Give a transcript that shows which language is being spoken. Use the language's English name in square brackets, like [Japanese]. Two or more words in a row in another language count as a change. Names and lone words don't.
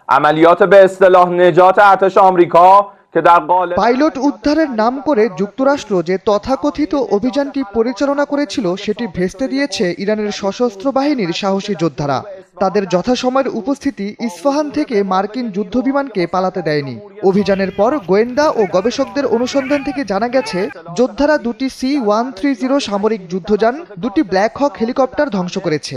[Persian] عملیات به اصطلاح نجات ارتش آمریکا که در قالب [Bangla] পাইলট উদ্ধারের নাম করে যুক্তরাষ্ট্র যে তথাকথিত অভিযানটি পরিচালনা করেছিল সেটি ভেস্তে দিয়েছে ইরানের সশস্ত্র বাহিনীর সাহসী যোদ্ধারা। তাদের যথাসময়ের উপস্থিতি ইস্পাহান থেকে মার্কিন যুদ্ধবিমানকে পালাতে দেয়নি। অভিযানের পর গোয়েন্দা ও গবেষকদের অনুসন্ধান থেকে জানা গেছে যোদ্ধারা দুটি C-130 সামরিক যুদ্ধযান, দুটি ব্ল্যাক হক হেলিকপ্টার ধ্বংস করেছে।